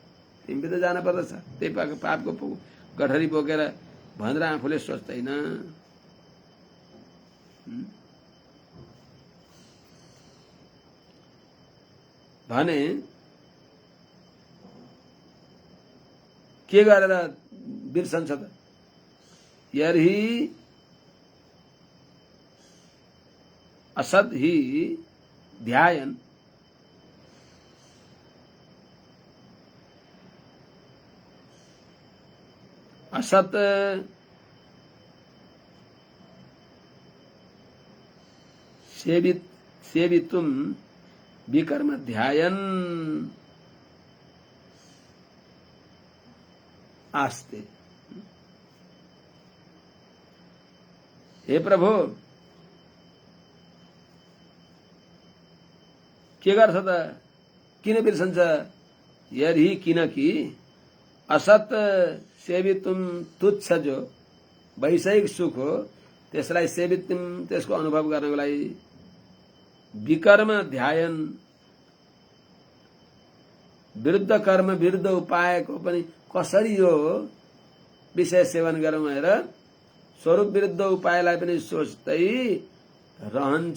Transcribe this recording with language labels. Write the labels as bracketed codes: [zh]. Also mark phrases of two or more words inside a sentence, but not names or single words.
[ne] तिमीले त जान पर्दछ त्यही पापको गठरी बोकेर भनेर आफूले सोच्दैन। भने के गरेर बिर्सन्छ त? [sa] यर्हि असद ही ध्यायन असत सेवितुम विकर्म ध्यायन आस्ते। [ne] हे प्रभु के गर्छ त? किन बिर्सन्छ? यदि किनकि [sa] असत सेवितुम [ne] तुच्छ जो वैषयिक सुख हो त्यसलाई सेवितुम त्यसको अनुभव गर्नको लागि [sa] विकर्म ध्यायन [ne] विरुद्ध कर्म विरुद्ध उपायको पनि कसरी यो विषय सेवन गरौँ भनेर स्वरूप विरुद्ध उपायलाई पनि सोच्दै रहन्छ।